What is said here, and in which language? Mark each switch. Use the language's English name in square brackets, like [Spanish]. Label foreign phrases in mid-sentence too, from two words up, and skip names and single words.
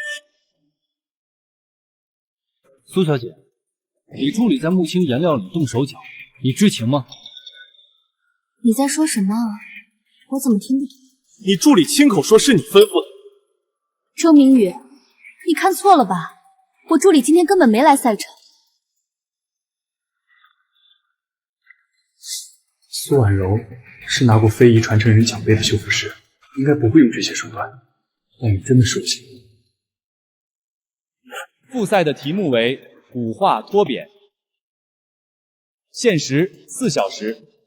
[Chinese] 蘇小姐，你助理在穆青顏料裡動手腳，你知情嗎？你在說什麼啊？我怎麼聽不懂？你助理親口說是你吩咐的。周明宇，你看錯了吧？我助理今天根本沒來賽城。蘇婉柔是拿過非遺傳承人獎盃的修復師，應該不會用這些手段。但你真的是我幸運。複賽的題目為古畫脫貶，限時4小時。